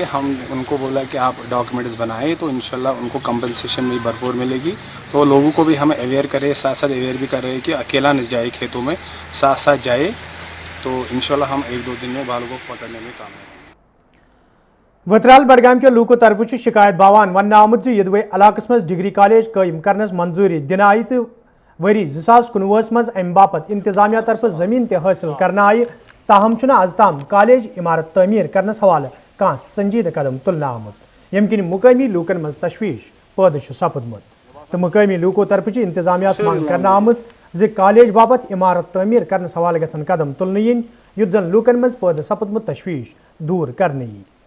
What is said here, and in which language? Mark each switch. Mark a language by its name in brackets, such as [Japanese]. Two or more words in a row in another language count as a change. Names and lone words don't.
[Urdu] ہم ان کو بولا کہ آپ ڈاکیومنٹس بنائیں، تو ان شاء اللہ ان کو کمپنسیشن بھی بھرپور ملے گی. تو لوگوں کو بھی ہم اویئر کریں، ساتھ ساتھ اویئر بھی کر رہے ہیں کہ اکیلا نہ جائے کھیتوں میں، ساتھ ساتھ جائے. تو ان شاء اللہ ہم 1-2 دن میں بالوں کو پکڑنے میں کامیاب. [Kashmiri] वतराल बडगाम के लूको तरफ शिकायत बावान वन आमुत यदवे इलाकस मज डिग्री कॉलेज कायम करनस मंजूरी दिन आई तो वरी 2019 मज अम बापत इंतजामिया तरफ जमीन ते हासिल करना आई ताहम आज ताम कॉलेज इमारत तमीर करनस हवाले कह संजीद कदम तुलना आमुत यम किन मुकामी लूकन मज तशवीश पैदा सपदमुत तो मुकामी लूको तरफ इंतजामिया मांग करना आमुत ज कॉलेज बाबत इमारत तमीर करनस हवाले गसन कदम तुलने yin युत जन लूकन मज पैदा सपदमुत तशवीश दूर करने यी